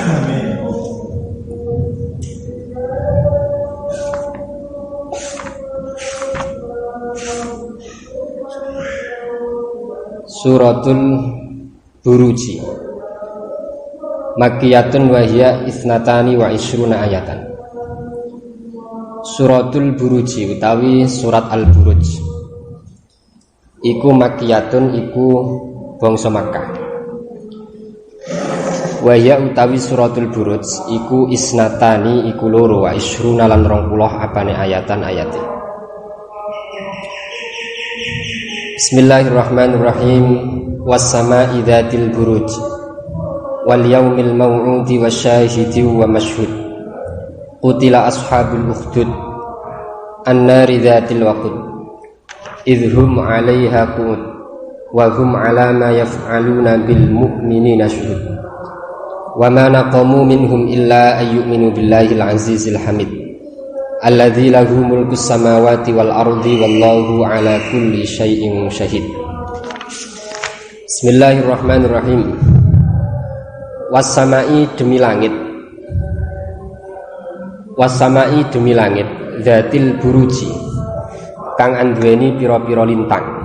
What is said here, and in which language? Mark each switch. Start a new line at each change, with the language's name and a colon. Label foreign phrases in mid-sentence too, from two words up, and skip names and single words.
Arabic: سورة البروج مكية وهي اثنتان وعشرون آية.
Javanese: Suratul Buruji utawi surat Al-Buruj iku makkiyatun, iku bangsa Makkah.
Arabic: وهي
Javanese: utawi suratul Buruj iku isnatani, iku loro,
Arabic: وعشرون
Javanese: lan 20 apane ayatan ayate.
Arabic: بسم الله الرحمن الرحيم. والسماء ذات البروج واليوم الموعود وشاهد ومشهود. قتل أصحاب الأخدود النار ذات الوقود إذ هم عليها قعود وهم على ما يفعلون بالمؤمنين شهود. وما نقموا منهم إلا أن يؤمنوا بالله العزيز الحميد الذي له ملك السماوات والأرض والله على كل شيء شهيد. بسم الله الرحمن الرحيم. والسماء
Javanese: demi langit, was-sama'i demi langit,
Arabic: ذات البروج
Javanese: kang anduweni pira-pira lintang.